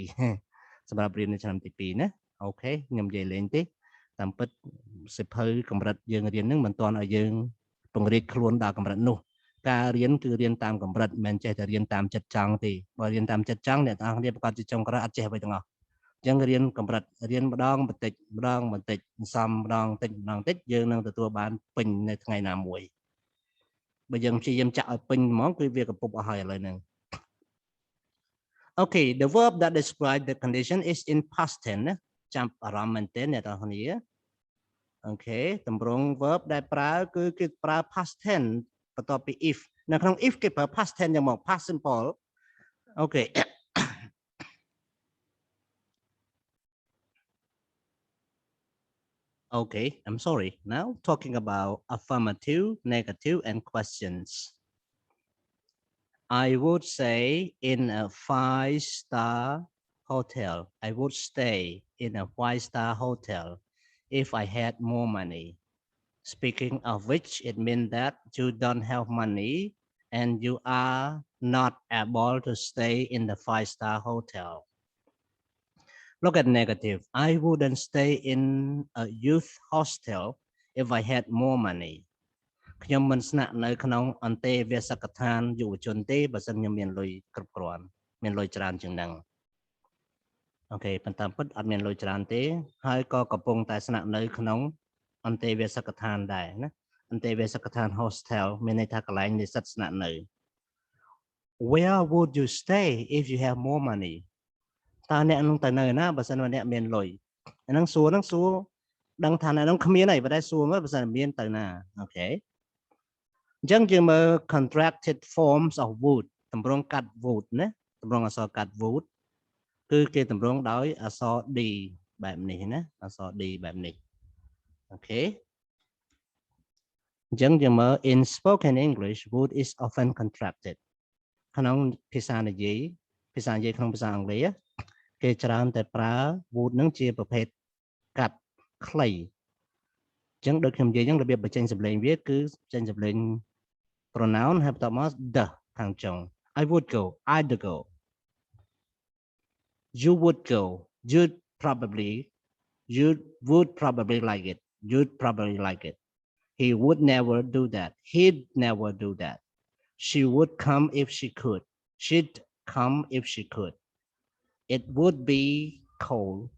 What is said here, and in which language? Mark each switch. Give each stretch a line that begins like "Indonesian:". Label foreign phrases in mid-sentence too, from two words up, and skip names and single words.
Khmer: 2 សម្រាប់រៀននៅឆ្នាំទី2ណាអូខេខ្ញុំនិយាយលេងទេតាមពិតសិភៅកម្រិតយើងរៀននឹងមិនទាន់ឲ្យយើងពង្រីកខ្លួនដល់កម្រិតនោះការរៀនគឺរៀនតាមកម្រិតមិនមែនចេះតែរៀនតាមចិត្តចង់ទេបើរៀនតាមចិត្តចង់អ្នកទាំងអស់គ្នាប្រកាសជាចុងក្រោយអត់ចេះអ្វីទាំងអស់អញ្ចឹងរៀនកម្រិតរៀនម្ដងបន្តិចម្ដងបន្តិចសំម្ដងបន្តិចម្ដងបន្តិចយើងនឹងទទួលបានពេញនៅថ្ងៃណាមួយបើយើងព្យាយាមចាក់ឲ្យពេញហ្មងគឺវាកំពុបអស់ហើយឥឡូវហ្នឹង
English: Okay, the verb that describe the condition is in past tense
Khmer: ណាចាំអារម្មណ៍មែនទែនអ្នកទាំងគ្នាអូខេតម្រង verb ដែលប្រើគឺគេប្រើ
English: past tense
Khmer: បន្ទាប់ពី if នៅក្នុង if គេប្រើ
English: past tense
Khmer: យ៉ាងមក
English: past simple
Khmer: អូខេ
English: Okay, I'm sorry. Now talking about affirmative, negative, and questions. I would say in a 5-star hotel. I would stay in a 5-star hotel if I had more money. Speaking of which, it means that you don't have money and you are not able to stay in the 5-star hotel. Look at negative. I wouldn't stay in a youth hostel if I had more money.
Khmer: ខ្ញុំមិនស្នាក់នៅក្នុងអន្តេវាសិកដ្ឋានយុវជនទេបើសិនខ្ញុំមានលុយគ្រប់គ្រាន់មានលុយច្រើនជាងហ្នឹងអូខេប៉ុន្តែពិតអត់មានលុយច្រើនទេហើយក៏កំពុងតែស្នាក់នៅក្នុងអន្តេវាសិកដ្ឋានដែរ ណាអន្តេវាសិកដ្ឋាន hostel មានន័យថាកន្លែងនិស្សិតស្នាក់នៅ
English: Where would you stay if you have more money
Khmer: តើអ្នកនឹងទៅនៅណាបើសិនជាអ្នកមានលុយអាហ្នឹងសួរដឹង ថាអ្នកនឹងគ្មានអីបើតែសួរមើលបើសិនមានទៅណាអូខេអញ្ចឹងយើងមើល
English: contracted forms of would
Khmer: តម្រងកាត់ would ណាតម្រ ងអក្សរកាត់ would គឺគេតម្រងដោយអក្សរ d បែបនេះណាអក្សរ d បែបនេះអូខេអញ្ចឹងយើងមើល
English: in spoken English would is often contracted
Khmer: ក្នុងភាសានិយាយក្នុងភាសាអង់គ្លេសគេច្រើនតែប្រើ would នឹងជាប្រភេទកាត់ខ្លីអញ្ចឹងដូចខ្ញុំនិយាយអញ្ចឹងរបៀបបញ្ចេញសម្លេងវាគឺចេញសម្លេង pronoun ហើយបន្ទាប់មក the ខាងចុង
English: I would go I'd go you would go you would probably like it you'd probably like it he would never do that he'd never do that she would come if she could she'd come if she could it would be cold